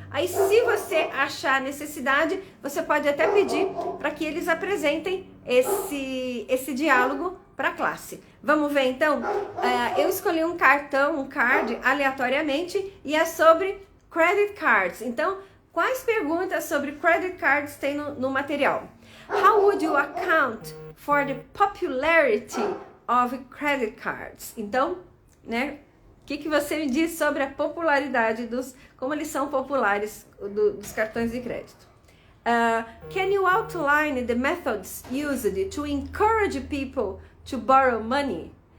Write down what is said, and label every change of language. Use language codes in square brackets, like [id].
[pt] Aí, se você achar necessidade, você pode até pedir para que eles apresentem esse diálogo para a classe. Vamos ver então? Eu escolhi um card aleatoriamente e é sobre credit cards. Então, quais perguntas sobre credit cards tem no material? [en] How would you account for the popularity of credit cards? [pt] Então, né? O que você me diz sobre a popularidade como eles são populares dos cartões de crédito? [en] Can you outline the methods used to encourage people to borrow money?